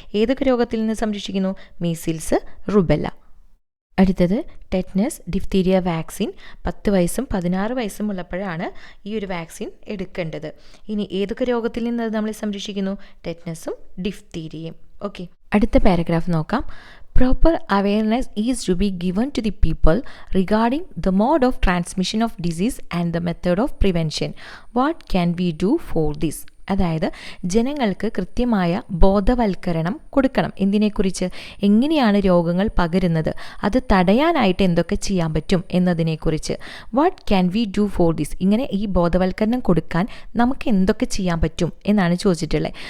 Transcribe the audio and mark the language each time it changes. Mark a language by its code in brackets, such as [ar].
[ml] ഏതൊക്കെ രോഗത്തിൽ നിന്ന് സംരക്ഷിക്കുന്നു? Measles, rubella. അടുത്തത് ടെറ്റനസ്, ഡിഫ്തീരിയ വാക്സിൻ 10 വയസ്സും 16 വയസ്സും ഉള്ളപ്പോഴാണ് ഈ ഒരു വാക്സിൻ എടുക്കേണ്ടത്. ഇനി ഏതൊക്കെ രോഗത്തിൽ നിന്ന് അത് നമ്മളെ സംരക്ഷിക്കുന്നു? ടെറ്റനസും ഡിഫ്തീരിയയും. ഓക്കെ, അടുത്ത പാരഗ്രാഫ് നോക്കാം. [en] Proper awareness is to be given to the people regarding the mode of transmission of disease and the method of prevention. What can we do for this? [ml] അതായത് ജനങ്ങൾക്ക് കൃത്യമായ ബോധവൽക്കരണം കൊടുക്കണം. എന്തിനെക്കുറിച്ച്? എങ്ങനെയാണ് രോഗങ്ങൾ പകരുന്നത്, അത് തടയാനായിട്ട് എന്തൊക്കെ ചെയ്യാൻ പറ്റും എന്നതിനെക്കുറിച്ച്. [en] What can we do for this? [ml] ഇങ്ങനെ ഈ ബോധവൽക്കരണം കൊടുക്കാൻ നമുക്ക് എന്തൊക്കെ ചെയ്യാൻ പറ്റും എന്നാണ് ചോദിച്ചിട്ടുള്ളത്.